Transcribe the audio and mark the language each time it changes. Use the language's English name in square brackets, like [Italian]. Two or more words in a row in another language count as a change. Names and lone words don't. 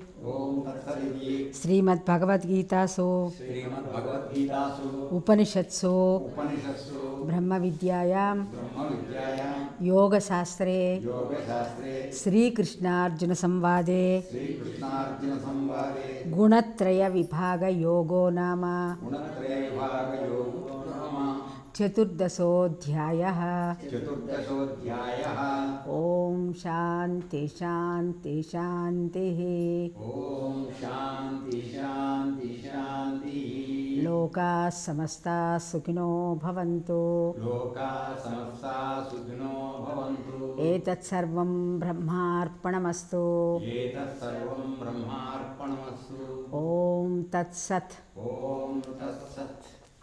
[Sanskrit] శ్రీమద్భగవద్గీతాసు ఉపనిషత్సు బ్రహ్మ విద్యాయాం యోగశాస్త్రే శ్రీకృష్ణార్జున సంవాదే గుణత్రయ విభాగ యోగో నామ చతుర్దశోऽధ్యాయः. ఓం శాంతి శాంతి శాంతి. ఓం శాంతి శాంతి శాంతి. లోకాः సమస్తాः సుఖినో భవంతు. లోకాः సమస్తాः సుఖినో భవంతు. ఏతత్సర్వం బ్రహ్మార్పణమస్తు. ఏతత్సర్వం బ్రహ్మార్పణమస్తు. ఓం తత్సత్. ఓం తత్సత్.